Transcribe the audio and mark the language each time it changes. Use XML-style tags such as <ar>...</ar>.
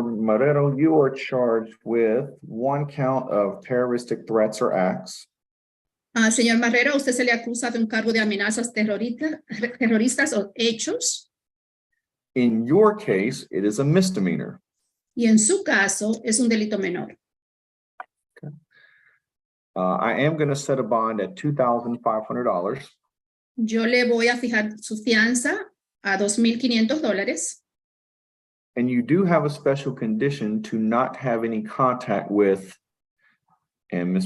<en>Marrero, you are charged with one count of terroristic threats or acts.</en> <es>Señor Marrero, a usted se le acusa de un cargo de amenazas terroristas o hechos,</es> <en>In your case, it is a misdemeanor.</en> <es>y en su caso es un delito menor.</es> <en>I am going to set a bond at $2,500.</en> <es>Yo le voy a fijar su fianza a $2,500.</es> <en>And you do have a special condition to not have any contact with, and Ms.</en>